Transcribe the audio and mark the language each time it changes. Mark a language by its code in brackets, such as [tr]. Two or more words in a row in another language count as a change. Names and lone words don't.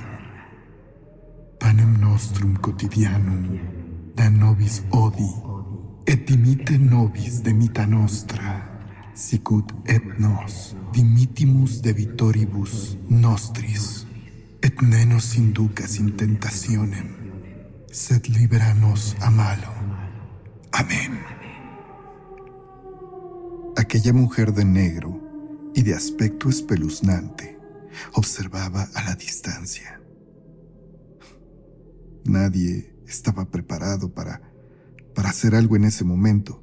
[la] Panem nostrum quotidianum da nobis odi, et dimitte nobis demita nostra, sicut et nos dimittimus debitoribus nostris, et ne nos inducas in tentationem, sed libera nos a malo. Amén. [es] Aquella mujer de negro y de aspecto espeluznante observaba a la distancia. Nadie estaba preparado para hacer algo en ese momento.